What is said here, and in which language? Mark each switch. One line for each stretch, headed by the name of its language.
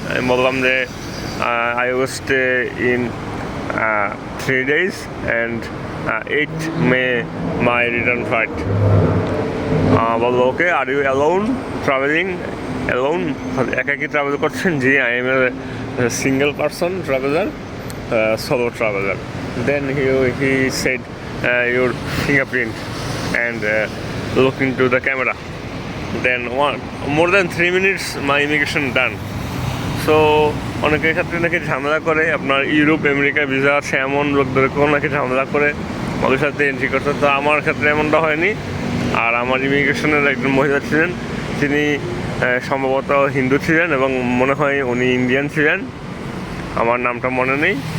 Bangla: আমি বললাম যে
English: I will stay in 3 days and 8 May my return flight.
Bangla: বললো
English: Okay, are you alone travelling? Alone,
Bangla: একাকি ট্রাভেল করছেন?
English: জি, I am a single person traveller, solo traveler. Then he said your fingerprint and look into the camera. Then more than 3 minutes my immigration done.
Bangla: So অনেকের ক্ষেত্রে নাকি ঝামেলা করে, আপনার Europe America visa আছে এমন লোকদেরকেও নাকি ঝামেলা করে মালয়েশিয়াতে এন্ট্রি করতে। তো আমার ক্ষেত্রে এমনটা হয়নি। আর আমার ইমিগ্রেশনের একজন মহিলা ছিলেন, তিনি সম্ভবত হিন্দু ছিলেন এবং মনে হয় উনি ইন্ডিয়ান ছিলেন, আমার নামটা মনে নেই।